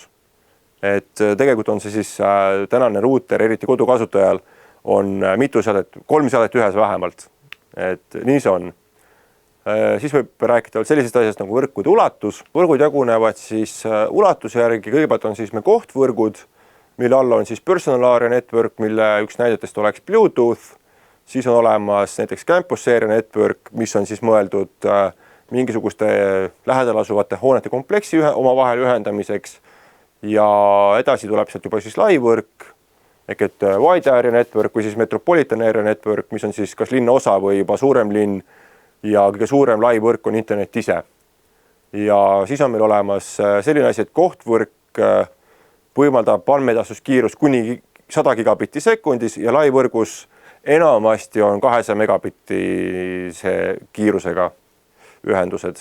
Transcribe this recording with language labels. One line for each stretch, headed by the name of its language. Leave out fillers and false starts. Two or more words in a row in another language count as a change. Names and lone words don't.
Estonian: Et tegelikult on see siis tänane ruuter, eriti kodukasutajal, on mitu seadet, 3 seadet ühes vähemalt. Et nii see on. Siis võib rääkida sellisest asjast nagu võrkude ulatus. Võrgud jagunevad siis ulatuse järgi, kõigepealt on siis me kohtvõrgud, mille all on siis
English: personal area network,
Estonian: mille üks näidetest oleks Bluetooth, siis on olemas näiteks
English: campus area network,
Estonian: mis on siis mõeldud mingisuguste lähedal asuvate hoonete kompleksi omavahel ühendamiseks ja edasi tuleb sealt juba siis laivõrk, ehk et
English: wide area network
Estonian: või siis
English: metropolitan area network,
Estonian: mis on siis kas linna osa või juba suurem linn ja kõige suurem laivõrk on internet ise. Ja siis on meil olemas selline asi, et kohtvõrk võimaldab andmeedastuskiirus kuni 100 gigabitti sekundis ja laivõrgus enamasti on 200 megabittise kiirusega ühendused.